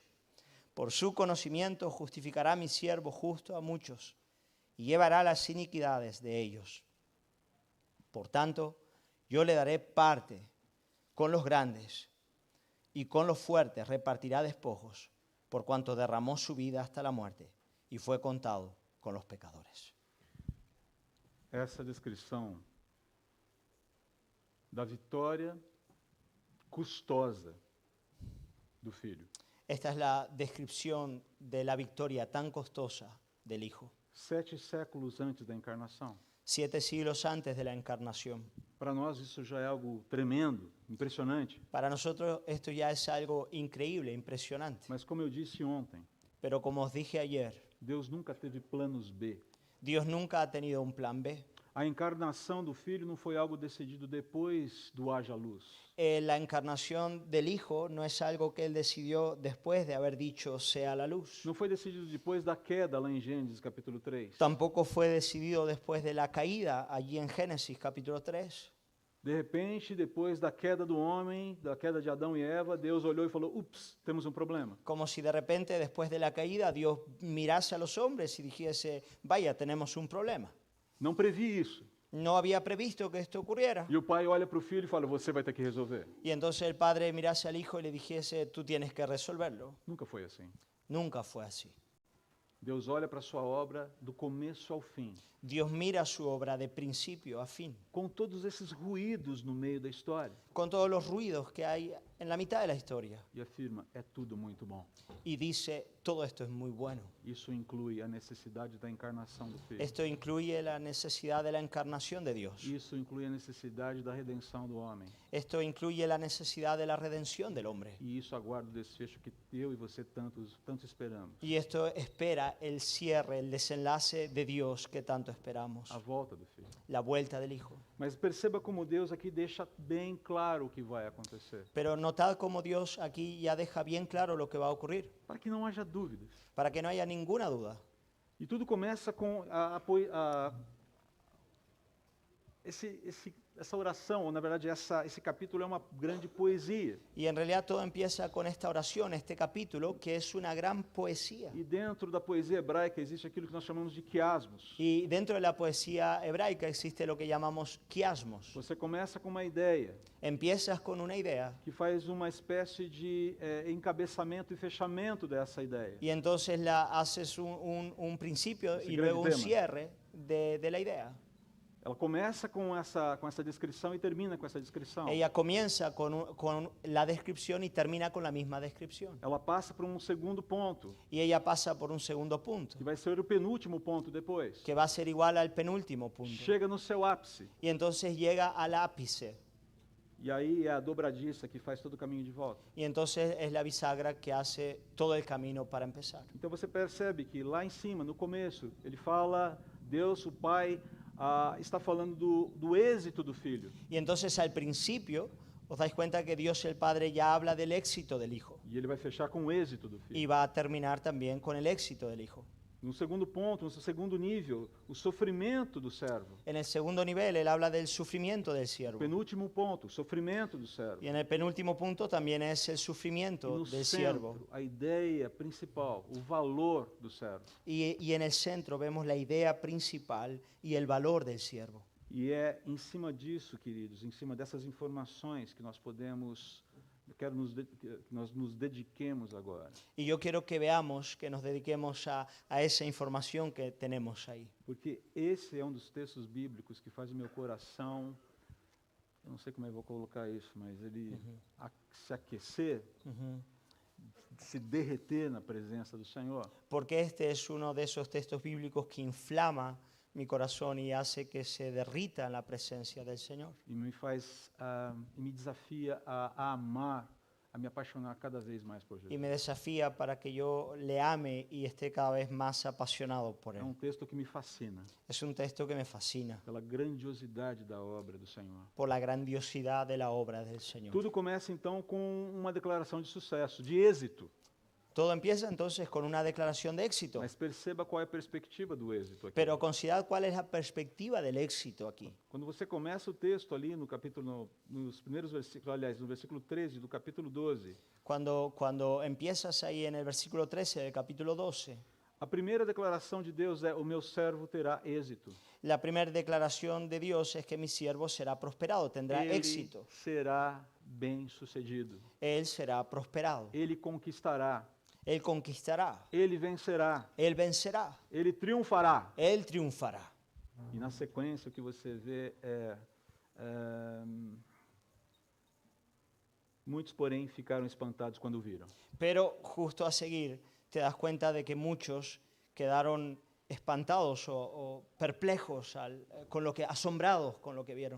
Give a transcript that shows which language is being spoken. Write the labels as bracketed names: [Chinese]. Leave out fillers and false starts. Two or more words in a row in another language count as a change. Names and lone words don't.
[Spanish] Por su conocimiento justificará mi siervo justo a muchos y llevará las iniquidades de ellos. Por tanto, yo le daré parte con los grandes y con los fuertes repartirá despojos, por cuanto derramó su vida hasta la muerte y fue contado con los pecadores. [Portuguese] Essa descrição da vitória custosa do filho. [Spanish] Esta es la descripción de la victoria tan costosa del Hijo. [Portuguese] 7 séculos antes da encarnação. [Spanish] 7 siglos antes de la encarnación. [Portuguese] Para nós isso já é algo tremendo, impressionante. [Spanish] Para nosotros esto ya es algo increíble, impresionante. [Portuguese] Mas como eu disse ontem, [Spanish] Pero como os dije ayer, [Portuguese] Deus nunca teve planos B. [Spanish] Dios nunca ha tenido un plan B. [Portuguese] A encarnação do filho não foi algo decidido depois do haja luz. [Spanish] La encarnación del Hijo no es algo que Él decidió después de haber dicho sea la luz. [Portuguese] Não foi decidido depois da queda lá em Gênesis capítulo 3. [Spanish] Tampoco fue decidido después de la caída allí en Génesis capítulo 3. [Portuguese] De repente, depois da queda do homem, da queda de Adão e Eva, Deus olhou e falou, ups, temos um problema. [Spanish] Como si de repente después de la caída Dios mirase a los hombres y dijese, vaya, tenemos un problema. [Portuguese] Não previ isso. [Spanish] No había previsto que esto ocurriera. [Portuguese] E o pai olha para o filho e fala, você vai ter que resolver. [Spanish] Y entonces el padre mirase al hijo y le dijese, tú tienes que resolverlo. [Portuguese] Nunca foi assim. [Spanish] Nunca fue así. [Portuguese] Deus olha para a sua obra do começo ao fim, [Spanish] Dios mira su obra de principio a fin, [Portuguese] com todos esses ruídos no meio da história. [Spanish] con todos los ruidos que hay en la mitad de la historia [Portuguese] e afirma: é tudo muito bom. [Spanish] y dice, todo esto es muy bueno. [Portuguese] Isso inclui a necessidade da encarnação do Filho. [Spanish] Esto incluye la necesidad de la encarnación de Dios. [Portuguese] Isso inclui a necessidade da redenção do homem. [Spanish] Esto incluye la necesidad de la redención del hombre. [Portuguese] E isso aguarda o desfecho que eu e você tanto esperamos. [Spanish] Y esto espera el cierre, el desenlace de Dios que tanto esperamos, [Portuguese] A volta do Filho. [Spanish] la vuelta del Hijo. [Portuguese] Mas perceba como Deus aqui deixa bem claro o que vai acontecer. [Spanish] Pero notad cómo Dios aquí ya deja bien claro lo que va a ocurrir, [Portuguese] Para que não haja dúvidas. [Spanish] para que no haya ninguna duda. [Portuguese] E tudo começa com essa oração, ou na verdade esse capítulo é uma grande poesia. [Spanish] Y en realidad todo empieza con esta oración, este capítulo, que es una gran poesía. [Portuguese] E dentro da poesia hebraica existe aquilo que nós chamamos de quiasmos. [Spanish] Y dentro de la poesía hebraica existe lo que llamamos quiasmos. [Portuguese] Você começa com uma ideia [Spanish] Empiezas con una idea [Portuguese] que faz uma espécie de encabeçamento e fechamento dessa ideia. [Spanish] y entonces haces un principio Ese y gran luego un tema. cierre de la idea. [Portuguese] Ela começa com essa descrição e termina com essa descrição. [Spanish] Ella comienza con la descripción y termina con la misma descripción. [Portuguese] Ela passa para um segundo ponto, [Spanish] Y ella pasa por un segundo punto, [Portuguese] que vai ser o penúltimo ponto depois. [Spanish] que va a ser igual al penúltimo punto. [Portuguese] Chega no seu ápice. [Spanish] Y entonces llega al ápice. [Portuguese] E aí é a dobradiça que faz todo o caminho de volta. [Spanish] Y entonces es la bisagra que hace todo el camino para empezar. [Portuguese] Então você percebe que lá em cima, no começo, ele fala, Deus, o Pai, está falando do êxito do Filho. [Spanish] Y entonces al principio os dais cuenta que Dios el Padre ya habla del éxito del Hijo [Portuguese] E ele vai fechar com o êxito do [Spanish] y [Portuguese] Filho. [Spanish] va a terminar también con el éxito del Hijo. [Portuguese] No segundo ponto, no segundo nível, o sofrimento do servo. [Spanish] En el segundo nivel él habla del sufrimiento del siervo. [Portuguese] Penúltimo ponto, o sofrimento do servo. [Spanish] Y en el penúltimo punto también es el [Portuguese] E [Spanish] sufrimiento [Portuguese] no [Spanish] del siervo. [Portuguese] centro, a ideia principal, o valor do servo. [Spanish] Y en el centro vemos la idea principal y el valor del siervo. [Portuguese] E é em cima disso, queridos, em cima dessas informações que nós podemos, que nós nos dediquemos agora. [Spanish] Y yo quiero que veamos, que nos dediquemos a esa información que tenemos ahí. [Portuguese] Porque esse é um dos textos bíblicos que faz o meu coração, eu não sei como eu vou colocar isso, mas ele se aquecer, se derreter na presença do Senhor. [Spanish] Porque este es uno de esos textos bíblicos que inflama mi corazón y hace que se derrita en la presencia del Señor. [Portuguese] E me faz, e me desafia a amar, a me apaixonar cada vez mais por [Spanish] Y [Portuguese] Jesus. [Spanish] me desafía para que yo le ame y esté cada vez más apasionado por [Portuguese] É [Spanish] Él. [Portuguese] um texto que me fascina, [Spanish] Es un texto que me fascina [Portuguese] pela grandiosidade da obra do Senhor. [Spanish] por la grandiosidad de la obra del Señor. [Portuguese] Tudo começa então com uma declaração de sucesso, de êxito. [Spanish] Todo empieza entonces con una declaración de éxito, [Portuguese] Mas perceba qual é a perspectiva do êxito aqui. [Spanish] pero considerad cuál es la perspectiva del éxito aquí. [Portuguese] Quando você começa o texto ali no capítulo, nos primeiros versículos, aliás, no versículo 13 do capítulo 12, [Spanish] Cuando empiezas ahí en el versículo 13 del capítulo 12, [Portuguese] a primeira declaração de Deus é: o meu servo terá êxito. [Spanish] la primera declaración de Dios es que mi siervo será prosperado, tendrá [Portuguese] Ele [Spanish] éxito, [Portuguese] será bem-sucedido. [Spanish] él será prosperado, [Portuguese] Ele conquistará. [Spanish] él conquistará, [Portuguese] Ele vencerá. [Spanish] él vencerá, [Portuguese] Ele triunfará. [Spanish] él triunfará. [Portuguese] E na sequência o que você vê muitos, porém, ficaram espantados quando o viram. [Spanish] Pero justo a seguir te das cuenta de que muchos quedaron espantados o perplejos asombrados con lo que vieron.